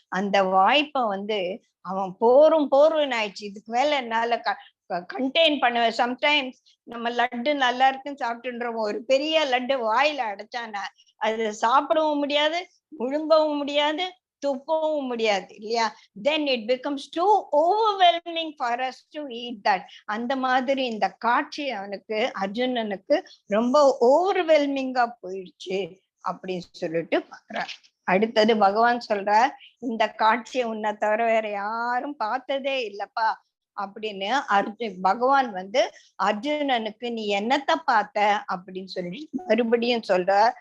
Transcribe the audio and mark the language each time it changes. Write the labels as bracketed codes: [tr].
[ta] அந்த வாய்ப்பை வந்து அவன் போரும் ஆயிடுச்சு. இதுக்கு மேல என்னால கண்டெயின் பண்ணுவேன். சம்டைம்ஸ் நம்ம லட்டு நல்லா இருக்குன்னு சாப்பிட்டுன்றோம், ஒரு பெரிய லட்டு வாயில அடைச்சானா அது சாப்பிடவும் முடியாது, முழுங்கவும் முடியாது, துப்பவும் முடியாது இல்லையா. [en] then it becomes too overwhelming for us to eat that. [ta] அந்த மாதிரி இந்த காட்சி அவனுக்கு அர்ஜுனனுக்கு ரொம்ப ஓவர்வெல்மிங்கா போயிடுச்சு அப்படின்னு சொல்லிட்டு பாக்குறார். அடுத்தது பகவான் சொல்றார், இந்த காட்சியை உன்னை தவிர வேற யாரும் பார்த்ததே இல்லப்பா அப்படின்னு பகவான் வந்து அர்ஜுனனுக்கு நீ என்னத்த பார்த்த அப்படின்னு சொல்லி மறுபடியும் சொல்ற.